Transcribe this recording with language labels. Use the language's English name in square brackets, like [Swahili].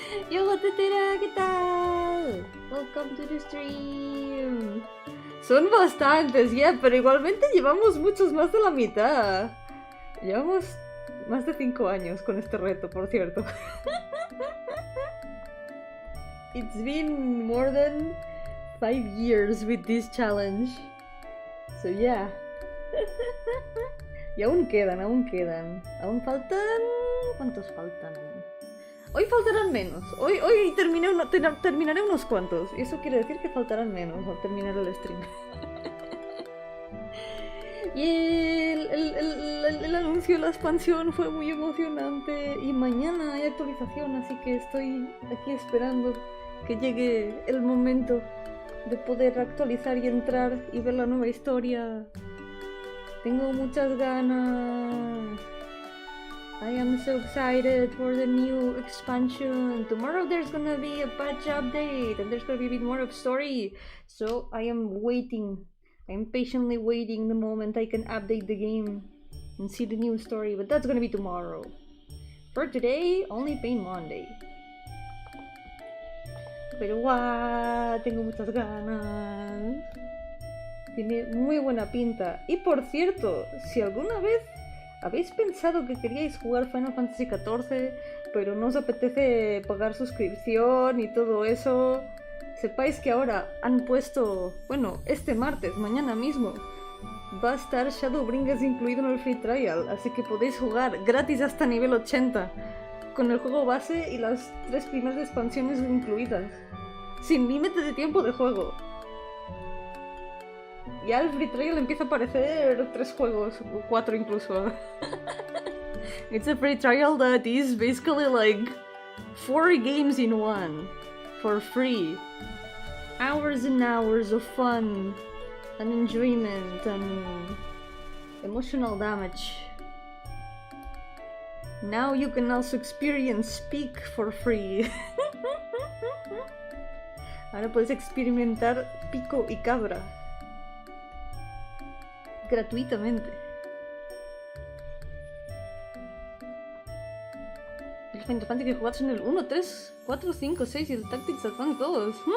[Spanish] ¡Yo, tetera! ¿Qué tal? [English] Welcome to the stream. [Spanish] Son bastantes ya, pero igualmente llevamos muchos más de la mitad. Llevamos más de 5 años con este reto, por cierto. [English] It's been more than 5 years with this challenge. So yeah. [Spanish] Y aún quedan. Aún faltan... ¿Cuántos faltan? Hoy faltarán menos. Hoy terminaré unos cuantos. Y eso quiere decir que faltarán menos al terminar el stream. Y el anuncio de la expansión fue muy emocionante. Y mañana hay actualización, así que estoy aquí esperando que llegue el momento de poder actualizar y entrar y ver la nueva historia. Tengo muchas ganas. [English] I am so excited for the new expansion. Tomorrow there's gonna be a patch update and there's gonna be a bit more of story. So I am waiting. I am patiently waiting the moment I can update the game and see the new story, but that's gonna be tomorrow. For today, only Pain Monday. [Spanish] Pero guau, tengo muchas ganas. Tiene muy buena pinta. Y por cierto, si alguna vez habéis pensado que queríais jugar Final Fantasy XIV, pero no os apetece pagar suscripción y todo eso, sepáis que ahora han puesto, bueno, este martes, mañana mismo, va a estar Shadowbringers incluido en el free trial, así que podéis jugar gratis hasta nivel 80, con el juego base y las 3 primeras expansiones incluidas, sin límite de tiempo de juego. Ya el free trial empieza a aparecer 3 juegos, o 4 incluso. [English] It's a free trial that is basically like 4 games in one, for free. Hours and hours of fun, and enjoyment and emotional damage. Now you can also experience Speak for free. [Spanish] Ahora puedes experimentar pico y cabra gratuitamente. El Final Fantasy que jugaste en el 1, 3, 4, 5, 6 y el Tactics Advance todos.